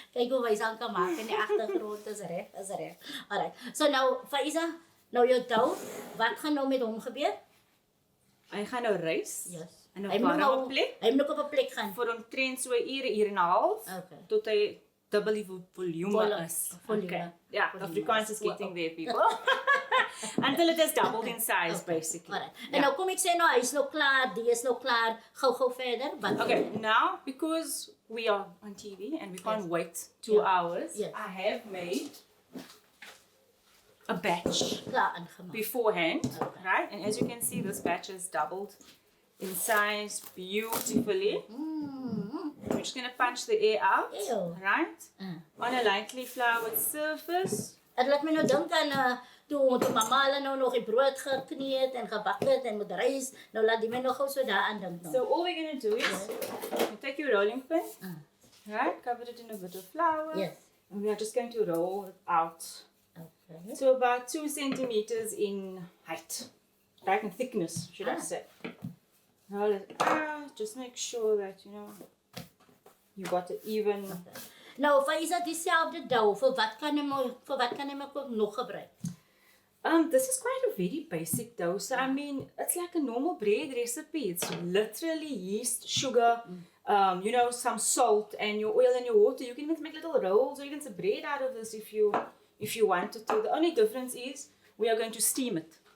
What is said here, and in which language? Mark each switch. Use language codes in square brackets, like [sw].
[af] Kyk hoe hy aan kan maak in die agtergrond, is reg, is reg. [en] Alright. [af] So nou Faaiza, nou jou dough, wat gaan nou met hom gebeur? Hy gaan nou rys [en] Yes. [af] in 'n Hy moet warme plek Hy moet nog op 'n plek gaan. vir omtrent so 'n uur en 'n half [en] Okay. [af] tot hy dubbel die volume is. [en] Volume. Okay. Yeah, Volume Afrikaans is. is getting there, people. Until it has doubled in size, basically. [af] Alright. En nou kom ek sê nou, hy is nou klaar, die is nou klaar. Gou verder. Wat [en] Okay, now because we are on TV and we can't Yes. wait 2 Yeah. hours, Yes. I have made a batch [af] klaar ingemaak. [en] beforehand, Okay. right? And as you can see, this batch has doubled in size beautifully. We're just going to punch the air out, Ew. right? On a lightly floured surface. [af] Dit laat my nou dink aan toe mamma hulle nou nog die brood gekneed het en gebak het en met rys. Nou laat die my nog gou so daaraan dink nou. [en] So all we're going to do is you take your rolling pin, right? Cover it in a bit of flour. Yes. And we are just going to roll it out Okay. to about 2 centimeters in height, right? In thickness, should I Ah. say. Roll it out. Just make sure that, you got it even. [af] Nou Faaiza, dieselfde dough, vir wat kan jy ook nog gebruik? [en] This is quite a very basic dough. So I mean, it's like a normal bread recipe. It's literally yeast, sugar, some salt, and your oil and your water. You can even make little rolls or even some bread out of this if you wanted to. The only difference is we are going to steam it.